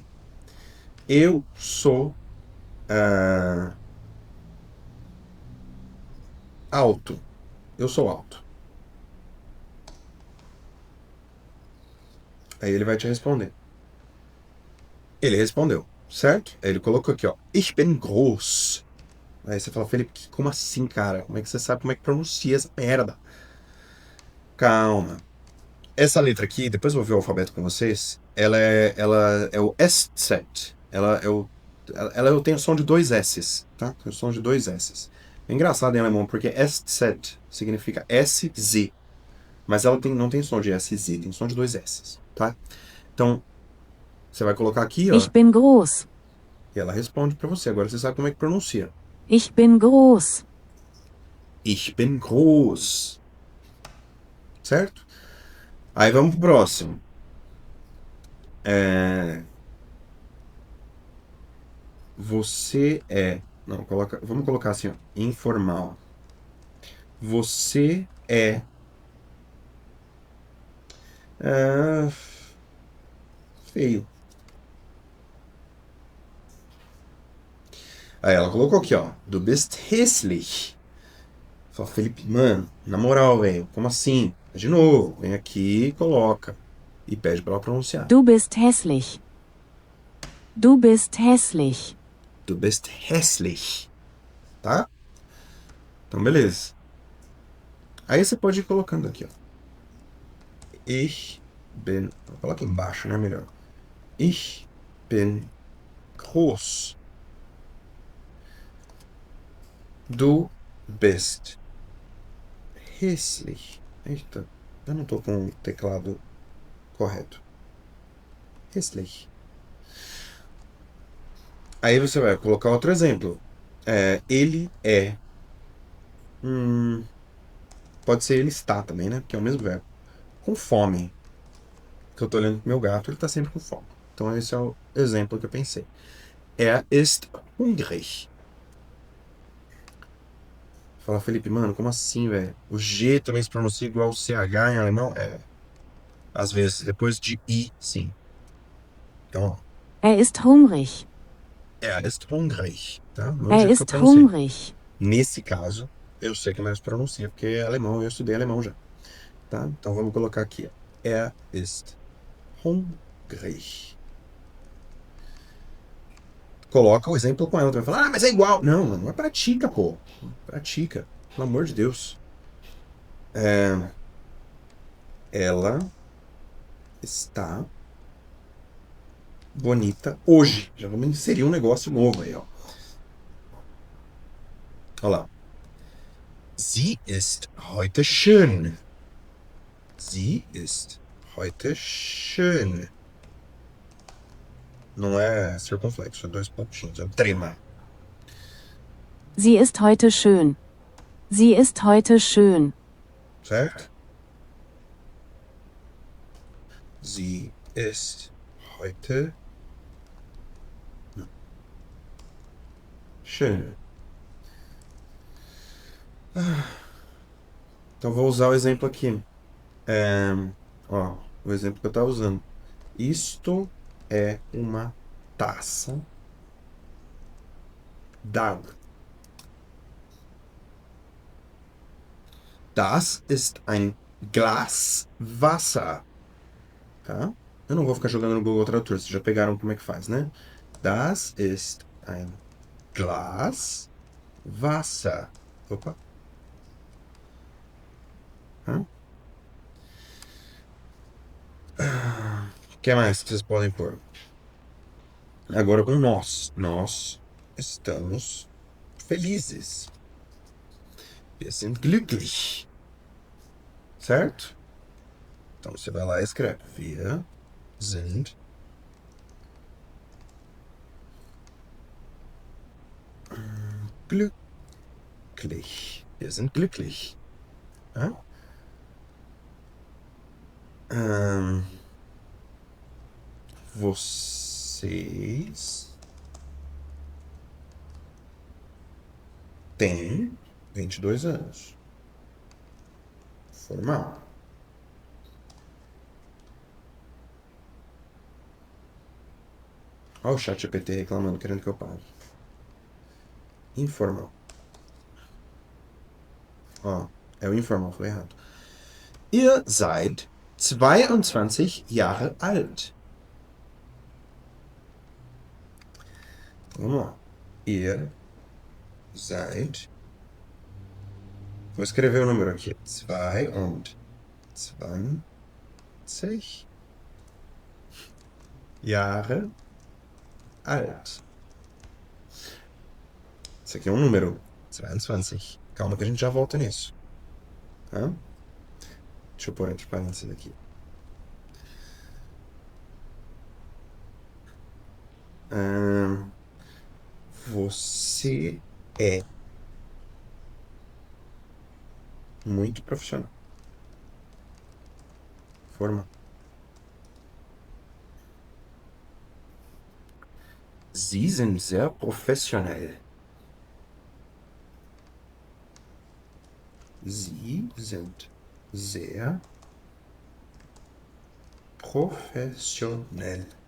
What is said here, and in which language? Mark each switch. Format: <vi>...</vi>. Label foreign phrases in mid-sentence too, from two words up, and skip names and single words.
<pt>Eu sou alto. Eu sou alto. Aí ele vai te responder. Ele respondeu, certo? Aí ele colocou aqui, ó.</pt> <de>Ich bin groß.</de> <pt>Aí você fala, Felipe, como assim, cara? Como é que você sabe como é que pronuncia essa merda? Calma. Essa letra aqui, depois eu vou ver o alfabeto com vocês. Ela é o SZ. Ela tem o som de dois S's, tá? Tem o som de dois S's. É engraçado em alemão, porque SZ significa SZ. Mas ela não tem som de SZ, tem som de dois S's, tá? Então, você vai colocar aqui, ó.</pt> <de>Ich bin groß.</de> <pt>E ela responde pra você. Agora você sabe como é que pronuncia.</pt> <de>Ich bin groß. Ich bin groß.</de> <pt>Certo? Aí vamos pro próximo. Você é... Não, vamos colocar assim, ó. Informal. Você é... feio. Aí ela colocou aqui, ó.</pt> <de>Du bist hässlich.</de> <pt>Fala, Felipe, mano, na moral, velho, como assim? De novo, vem aqui e coloca. E pede pra ela pronunciar.</pt> <de>Du bist hässlich. Du bist hässlich. Du bist hässlich.</de> <pt>Tá? Então, beleza. Aí você pode ir colocando aqui, ó.</pt> <de>Ich bin...</de> <pt>Coloca embaixo, né? Melhor.</pt> <de>Ich bin groß. Du bist hässlich.</de> <pt>Eita, eu não tô com o teclado correto. Hässlich. Aí você vai colocar outro exemplo. Ele é... pode ser ele está também, né? Porque é o mesmo verbo. Com fome. Que eu tô olhando pro meu gato, ele tá sempre com fome. Então esse é o exemplo que eu pensei.</pt> <de>Er ist hungrig.</de> <pt>Fala, Felipe, mano, como assim, velho? O G também se pronuncia igual o CH em alemão? Às vezes, depois de I, sim. Então, ó.</pt> <de>Er ist hungrig. Er ist hungrig. Tá? Er ist hungrig.</de> <pt>Nesse caso, eu sei que mais pronuncia, porque é alemão, eu estudei alemão já. Tá? Então vamos colocar aqui.</pt> <de>Er ist hungrig.</de> <pt>coloca o exemplo com ela. Tu vai falar, ah, mas é igual. Não, não é pratica, pô. Pratica. Pelo amor de Deus. Ela está bonita hoje. Já vamos inserir um negócio novo aí, ó. Olha lá.</pt> <de>Sie ist heute schön. Sie ist heute schön.</de> <pt>Não é circunflexo, é dois pontinhos, é trema.</pt> <de>Sie ist heute schön. Sie ist heute schön. Certo? Sie ist heute schön.</de> <pt>Então vou usar o exemplo aqui. Ó, o exemplo que eu estava usando. Isto é uma taça d'água.</pt> <de>Das ist ein Glas Wasser.</de> <pt>Tá? Eu não vou ficar jogando no Google Tradutor, vocês já pegaram como é que faz, né?</pt> <de>Das ist ein Glas Wasser.</de> <pt>Opa. O que mais que vocês podem pôr? Agora com nós. Nós estamos felizes.</pt> <de>Wir sind glücklich.</de> <pt>Certo? Então você vai lá e escreve.</pt> <de>Wir sind glücklich. Wir sind glücklich. Ja?</de> <pt>Vocês têm 22 anos. Formal. Olha o chat GPT reclamando, querendo que eu pare. Informal. Ó, é o informal, foi errado.</pt> <de>Ihr seid 22 Jahre alt.</de> <pt>Vamos lá.</pt> <de>Ihr seid.</de> <pt>Vou escrever o número aqui.</pt> <de>22 Jahre alt.</de> <pt>Isso aqui é um número. 22. Calma que a gente já volta nisso. Tá? Deixa eu pôr entre parênteses aqui. Você é muito profissional. Forma.</pt> <de>Sie sind sehr professionell. Sie sind sehr professionell.</de>